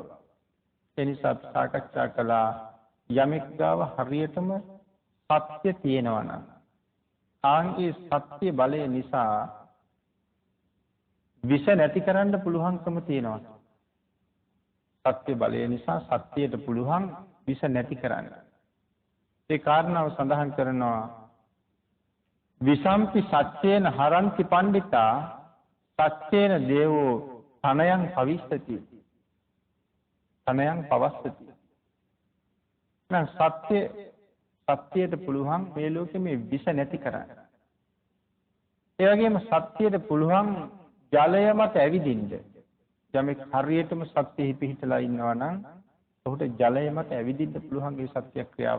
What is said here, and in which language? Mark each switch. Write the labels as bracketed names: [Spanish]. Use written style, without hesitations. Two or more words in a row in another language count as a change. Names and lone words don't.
[Sinhala] එනිසා සාකච්ඡා කළා යමෙක් ගාව හරියටම සත්‍ය තියෙනවා නම් ආන්ගේ සත්‍ය බලය නිසා විෂ නැති කරන්න පුළුවන්කම තියෙනවා. සත්‍ය බලය නිසා සත්‍යයට පුළුවන් විෂ නැති කරන්න. ඒ කාරණාව සඳහන් කරනවා [Pali] විසම්පි සත්‍යේන හරන්ති පණ්ඩිතා සත්‍යේන දේවෝ තනයන් පවිස්සති තනයන් පවස්සති. [Sinhala] නම් සත්‍යයට පුළුවන් මේ ලෝකෙ මේ විෂ නැති කරන්න. ඒ වගේම සත්‍යයට පුළුවන් ජලය මත ඇවිදින්න. යමෙක් හරියටම සත්‍යෙහි පිහිටලා ඉන්නවා නම් ඔහුට ජලය මත ඇවිදින්න පුළුවන් ඒ සත්‍ය ක්‍රියාව.